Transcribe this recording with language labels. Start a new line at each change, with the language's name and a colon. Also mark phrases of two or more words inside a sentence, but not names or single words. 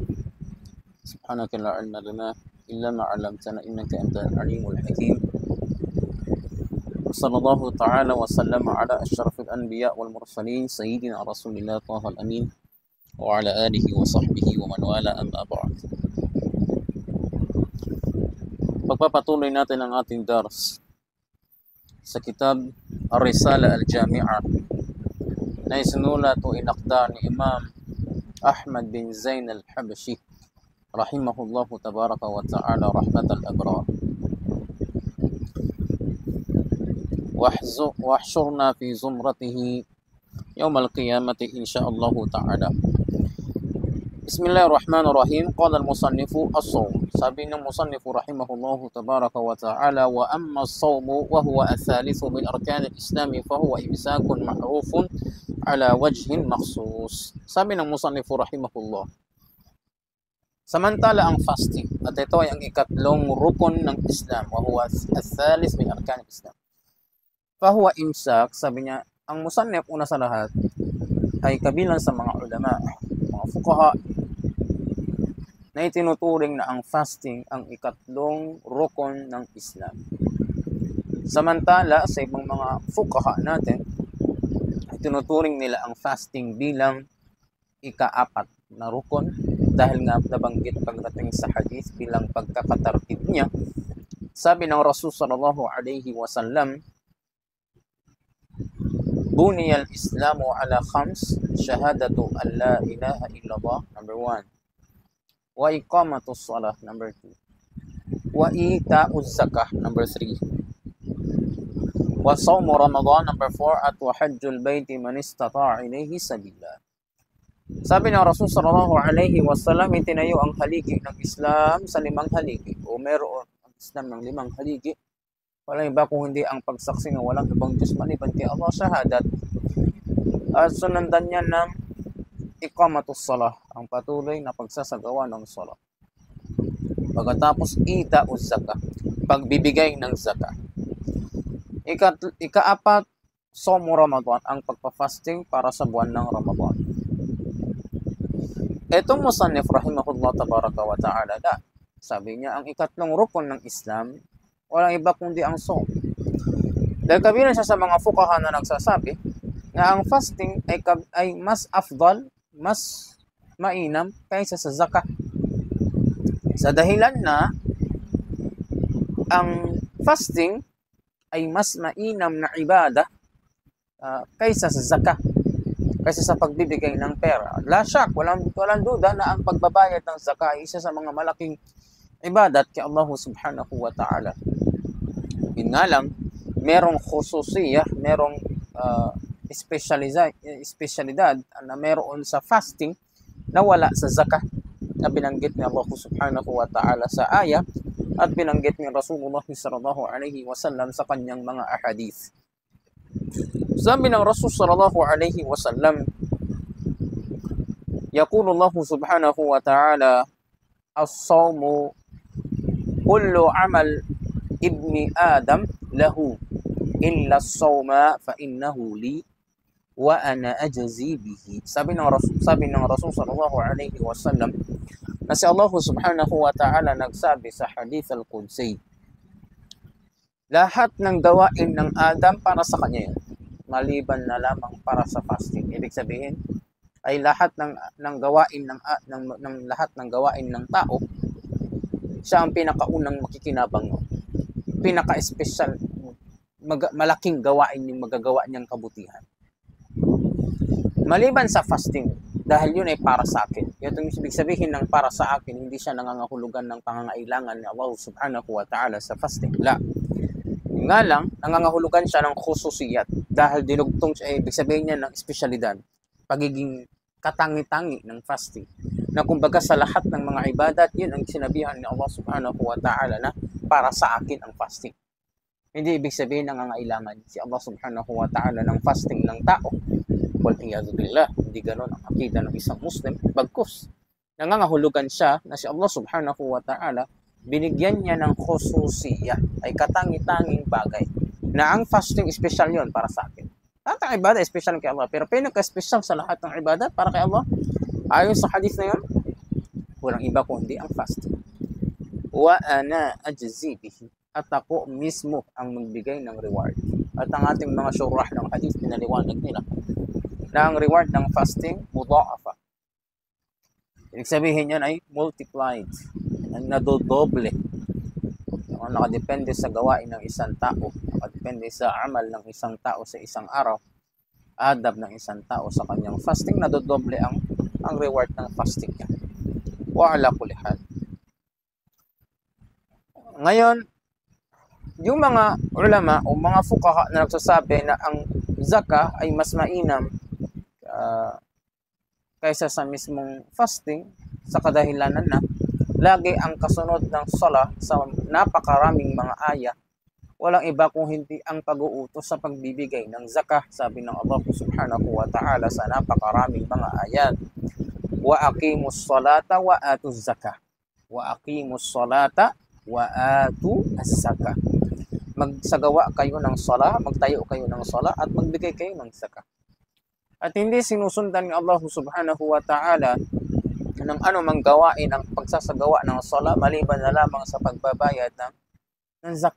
Arabic: سبحانك لا علم لنا إلا ما علمتنا إنك أنت العليم الحكيم. وصلى الله تعالى وسلم على أشرف الأنبياء والمرسلين سيدنا رسول الله طه الأمين وعلى آله وصحبه ومن والاه أما بعد.
Filipino: Pagpapatuloy natin ang ating dars sa kitab Ar-Risala Al-Jami'a na isinulat o inakda ni Imam Ahmad bin Zain Al-Habashi
Arabic: رحمه الله تبارك وتعالى رحمة الأبرار. واحشرنا في زمرته يوم القيامة إن شاء الله تعالى. بسم الله الرحمن الرحيم. قال المصنف الصوم. سابين المصنف رحمه الله تبارك وتعالى وأما الصوم وهو الثالث من أركان الإسلام فهو إمساك معروف على وجه مخصوص. سابين المصنف رحمه الله.
Filipino: Samantala ang fasting at ito ay ang ikatlong rukun ng Islam
Arabic: وهو الثالث من أركان الإسلام. فهو إمساك,
Filipino: sabi niya, ang musannif una sa lahat ay kabilang sa mga ulama, mga fuqaha na itinuturing na ang fasting ang ikatlong rukun ng Islam. Samantala sa ibang mga fuqaha natin, itinuturing nila ang fasting bilang ika-apat na rukun dahil nga nabanggit pagdating sa hadith bilang pagkakatartib niya. Sabi ng
Arabic: Rasul صلى الله عليه وسلم، بني الإسلام على خمس، شهادة أن لا إله إلا الله, number 1. وإقام الصلاة, number 2. وإيتاء الزكاة, number 3. وصوم رمضان, number 4. At وحج البيت من استطاع إليه سبيلا.
Filipino: Sabi ng Rasul
Arabic: صلى الله عليه وسلم,
Filipino: itinayo ang haligi ng Islam sa 5 haligi o meron ang Islam ng 5 haligi. Walang iba kung hindi ang pagsaksi ng walang ibang Diyos maliban kay Allah, shahadat. At sunundan niya ng
Arabic: إقام الصلاة,
Filipino: ang patuloy na pagsasagawa ng salah. Pagkatapos
Arabic: إيتاء الزكاة,
Filipino: pagbibigay ng zakah.
Arabic: Ika-4, صوم رمضان,
Filipino: ang pagpa-fasting para sa buwan ng Ramadan.
Arabic: Etong المصنف رحمه الله تبارك وتعالى,
Filipino: sabi niya ang ikatlong rukun ng Islam walang iba kundi ang saum. Dahil kabilang siya sa mga fuqaha na nagsasabi na ang fasting ay mas afdal, mas mainam kaysa sa zakah. Sa dahilan na ang fasting ay mas mainam na ibada kaysa sa zakah, kaysa sa pagbibigay ng pera.
Arabic: لا شك,
Filipino: walang duda na ang pagbabayad ng zakah ay isa sa mga malaking ibadat kay Allah
Arabic: سبحانه وتعالى.
Filipino: Yun nga lang, merong khususiyah, merong espesyalidad na meron sa fasting na wala sa zakah na binanggit ni Allah
Arabic: سبحانه وتعالى
Filipino: sa ayah at binanggit ni Rasulullah
Arabic: صلى الله عليه وسلم
Filipino: sa kanyang mga ahadith. Sabi ng Rasul
Arabic: صلى الله عليه وسلم، يقول الله سبحانه وتعالى، الصوم كل عمل ابن آدم له إلا الصوم فإنه لي وأنا أجزي به.
Filipino: Sabi ng Rasul
Arabic: صلى الله عليه وسلم
Filipino: na si Allah
Arabic: سبحانه وتعالى
Filipino: nagsabi sa
Arabic: الحديث القدسي,
Filipino: lahat ng gawain ng Adam para sa kanya yan, maliban na lamang para sa fasting. Ibig sabihin ay lahat ng gawain ng lahat ng gawain ng tao, siya ang pinakaunang makikinabang mo. Pinaka-special, malaking gawain yung magagawa niyang kabutihan. Maliban sa fasting, dahil yun ay para sa akin. Yung ibig sabihin ng para sa akin, hindi siya nangangahulugan ng pangangailangan ni Allah
Arabic: سبحانه وتعالى
Filipino: sa fasting. La. Nga lang, nangangahulugan siya ng khususiyat dahil dinugtong siya, ibig sabihin niya ng espesyalidad, pagiging katangi-tangi ng fasting. Na kumbaga sa lahat ng mga ibadat, yun ang sinabihan ni Allah
Arabic: سبحانه وتعالى
Filipino: na para sa akin ang fasting. Hindi ibig sabihin nangangailangan si Allah
Arabic: سبحانه وتعالى
Filipino: ng fasting ng tao.
Arabic: والعياذ بالله,
Filipino: hindi ganon ang akida ng isang Muslim. Bagkus, nangangahulugan siya na si Allah
Arabic: سبحانه وتعالى
Filipino: binigyan niya ng khususiyah, ay katangi-tanging bagay na ang fasting special yon para sa akin. Lahat ng ibadah special kay Allah, pero pinaka-special sa lahat ng ibadah para kay Allah Ayon sa hadith na yun, walang iba kundi ang fasting.
Arabic: وأنا أجزي به,
Filipino: at ako mismo ang magbigay ng reward. At ang ating mga syurah ng hadith, pinaliwanag nila na ang reward ng fasting mudha'afa. Ibig sabihin yan ay multiplied, nadodoble. Nakadepende sa gawain ng isang tao, nakadepende sa amal ng isang tao sa isang araw, adab ng isang tao sa kanyang fasting, nadodoble ang reward ng fasting niya.
Arabic: وعلى كل حال.
Filipino: Ngayon, yung mga ulama o mga fuqaha na nagsasabi na ang zakah ay mas mainam kaysa sa mismong fasting, sa kadahilanan na lagi ang kasunod ng sala sa napakaraming mga aya, walang iba kung hindi ang pag-uutos sa pagbibigay ng zakah. Sabi ng Allah
Arabic: سبحانه وتعالى
Filipino: sa napakaraming mga ayat,
Arabic: وأقيموا الصلاة وآتوا الزكاة، وأقيموا الصلاة وآتوا الزكاة.
Filipino: Magsagawa kayo ng sala, magtayo kayo ng sala, at magbigay kayo ng zakah. At hindi sinusundan ni Allah
Arabic: سبحانه وتعالى
Filipino: ng anumang gawain ang pagsasagawa ng sala maliban na lamang sa pagbabayad ng zakah.